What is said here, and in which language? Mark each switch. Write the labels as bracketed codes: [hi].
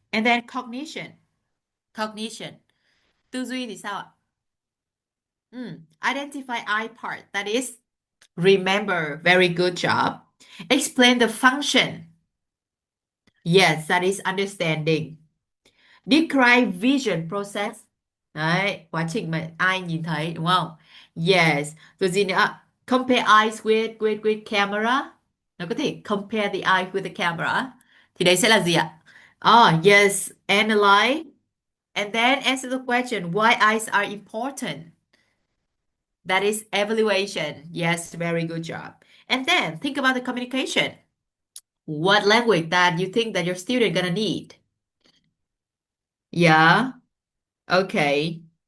[en] And then cognition. Cognition. [vi] Tư duy thì sao ạ? [en] Identify I part. That is remember. Very good job. Explain the function. Yes, that is understanding. Describe vision process. [vi] Đấy, quá trình mà ai nhìn thấy đúng không? Yes. Rồi gì nữa? [en] Compare eyes with camera. [vi] Nó có thể [en] compare the eye with the camera. [vi] Thì đấy sẽ là gì ạ? [en] Oh, yes. Analyze. And then answer the question, why eyes are important. That is evaluation. Yes, very good job. And then think about the communication. What language that you think that your student gonna need? Yeah. Okay.